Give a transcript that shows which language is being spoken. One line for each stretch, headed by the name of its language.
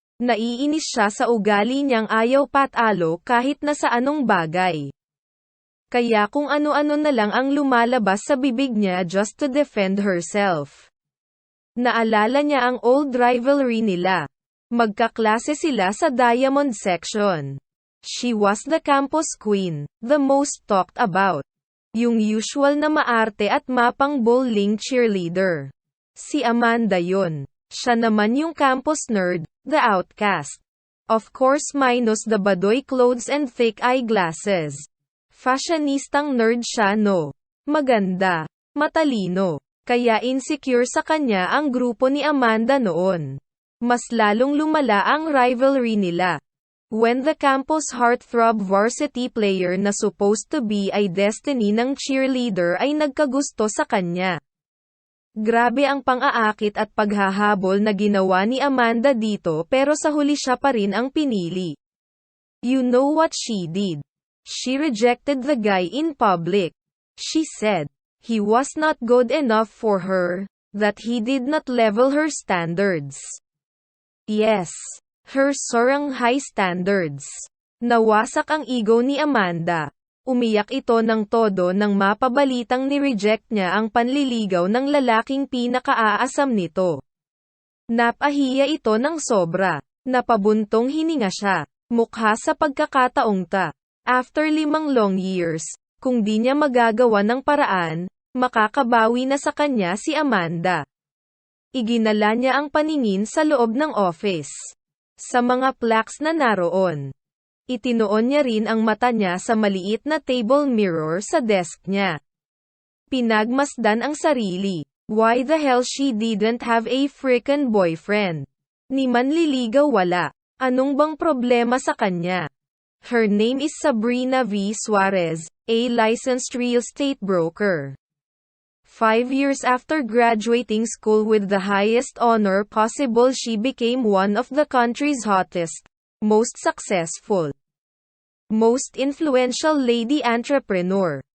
Filipino: Naiinis siya sa ugali niyang ayaw patalo kahit na sa anong bagay. Kaya kung ano-ano na lang ang lumalabas sa bibig niya
English: just to defend herself.
Filipino: Naalala niya ang old rivalry nila. Magkaklase sila sa Diamond Section.
English: She was the campus queen, the most talked about.
Filipino: Yung usual na maarte at mapang bowling cheerleader. Si Amanda yun. Siya naman yung campus nerd,
English: the outcast. Of course minus the badoy clothes and thick eyeglasses.
Filipino: Fashionistang nerd siya no. Maganda. Matalino. Kaya insecure sa kanya ang grupo ni Amanda noon. Mas lalong lumala ang rivalry nila.
English: When the campus heartthrob varsity player
Filipino: na supposed to be ay destiny ng cheerleader ay nagkagusto sa kanya. Grabe ang pang-aakit at paghahabol na ginawa ni Amanda dito pero sa huli siya pa rin ang pinili.
English: You know what she did? She rejected the guy in public. She said, he was not good enough for her, that he did not level her standards. Yes, her soarang high standards.
Filipino: Nawasak ang ego ni Amanda. Umiyak ito ng todo nang mapabalitang ni-reject niya ang panliligaw ng lalaking pinakaaasam nito. Napahiya ito ng sobra. Napabuntong hininga siya. Mukha sa pagkakataong ta.
English: After 5 long years,
Filipino: kung di niya magagawa ng paraan, makakabawi na sa kanya si Amanda. Iginala niya ang paningin sa loob ng office. Sa mga plaques na naroon. Itinoon niya rin ang mata niya sa maliit na table mirror sa desk niya. Pinagmasdan ang sarili.
English: Why the hell she didn't have a frickin' boyfriend?
Filipino: Ni manliligaw wala. Anong bang problema sa kanya?
English: Her name is Sabrina V. Suarez, a licensed real estate broker. 5 years after graduating school with the highest honor possible, she became one of the country's hottest, most successful, most influential lady entrepreneur.